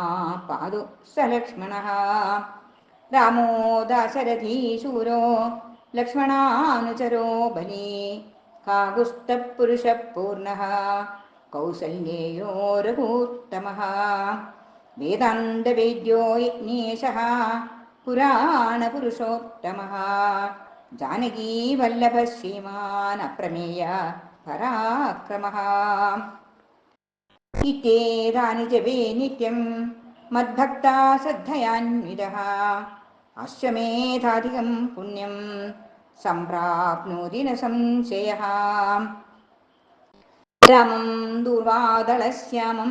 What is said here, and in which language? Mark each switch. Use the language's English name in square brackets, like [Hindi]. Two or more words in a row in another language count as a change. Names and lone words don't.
[Sanskrit] പാതു സലക്ഷ്മണഃ രാമോ ദാശരഥീ ശൂരോ ലക്ഷ്മണാനുചരോ ബലി കാകുസ്ഥപുരുഷപൂർണഃ കൗസല്യേയോ രഘൂത്തമഃ വേദാന്തവേദ്യോ യജ്ഞേശഃ പുരാണപുരുഷോത്തമഃ जानकीवल्लभः श्रीमान् अप्रमेय पराक्रमः इत्येतानि जपे नित्यं मद्भक्ता श्रद्धयान्वितः अश्वमेधाधिकं पुण्यं सम्प्राप्नोति न संशयः रामं दूर्वादलश्यामं